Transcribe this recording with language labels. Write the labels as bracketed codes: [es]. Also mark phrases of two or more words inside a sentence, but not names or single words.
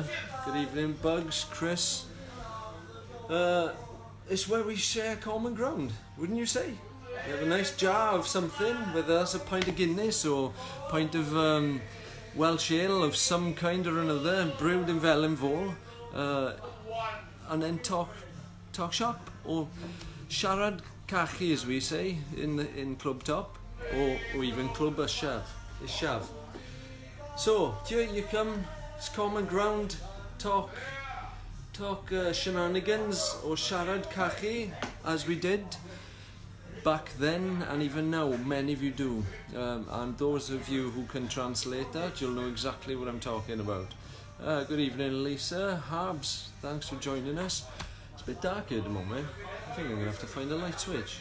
[en] Good evening, Bugs, Chris. It's where we share common ground, wouldn't you say? We have a nice jar of something, whether that's a pint of Guinness or a pint of Welsh ale of some kind or another, brewed in Felinfol, and then talk shop, or [cy] siarad cachu [en] as we say in Clwb Top, or even Clwb Ishaf. So here you come, it's common ground, talk shenanigans or [cy] siarad cachu [en] as we did back then, and even now many of you do, and those of you who can translate that, you'll know exactly what I'm talking about. Good evening, Lisa. Habs, thanks for joining us. It's a bit dark here at the moment. I think I'm going to have to find a light switch.